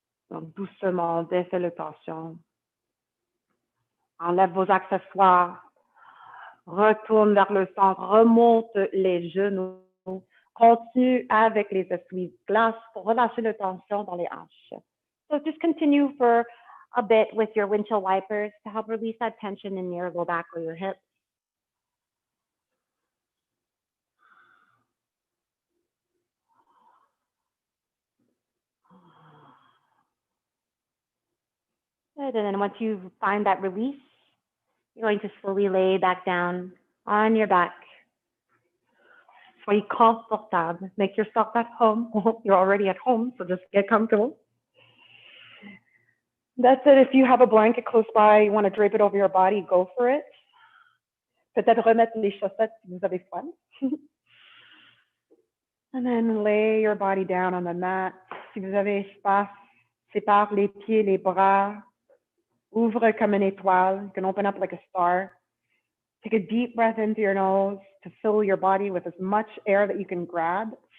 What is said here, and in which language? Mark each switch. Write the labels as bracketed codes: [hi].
[fr] Donc, doucement, défais les tensions. Enlève vos accessoires. Retourne vers le centre. Remonte les genoux. Continue avec les essuie-glaces pour relâcher la tension dans les hanches. [en] So just continue for a bit with your windshield wipers to help release that tension in your low back or your hips. Good. And then once you find that release, you're going to slowly lay back down on your back. [fr] Soyez confortable. [en] Make yourself at home. You're already at home, so just get comfortable. That's it. If you have a blanket close by, you want to drape it over your body, go for it. [fr] Peut-être remettre les chaussettes si vous avez froid. [en] And then lay your body down on the mat. [fr] Si vous avez espace, sépare les pieds, les bras. Ouvre comme une étoile. [en] You can open up like a star. Take a deep breath into your nose to fill your body with as much air that you can grab.